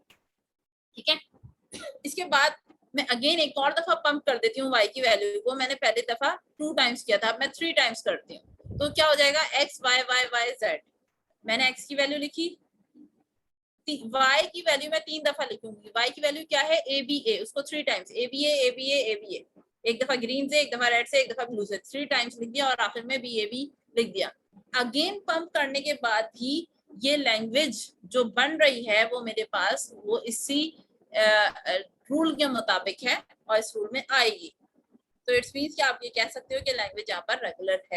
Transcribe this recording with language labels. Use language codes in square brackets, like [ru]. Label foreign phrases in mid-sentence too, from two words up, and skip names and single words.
[hi] ठीक है, इसके बाद मैं अगेन एक और दफा पंप कर देती हूँ y की वैल्यू को, मैंने पहले दफा 2 टाइम्स किया था, अब मैं 3 टाइम्स करती हूँ, तो क्या हो जाएगा x y y y z। मैंने x की वैल्यू लिखी, y की वैल्यू मैं 3 दफा लिखूंगी, y की वैल्यू क्या है a b a, उसको 3 टाइम्स a b a a b a a b a, एक दफा ग्रीन से, एक दफा रेड से, एक दफा ब्लू से, 3 टाइम्स लिख दिया और आखिर में b a b लिख दिया। अगेन पंप करने के बाद भी ये लैंग्वेज जो बन रही है वो मेरे पास वो इसी रूल के मुताबिक है और इस रूल में आएगी, तो [en] it's means [hi] कि आप ये कह सकते हो कि लैंग्वेज यहाँ पर रेगुलर है।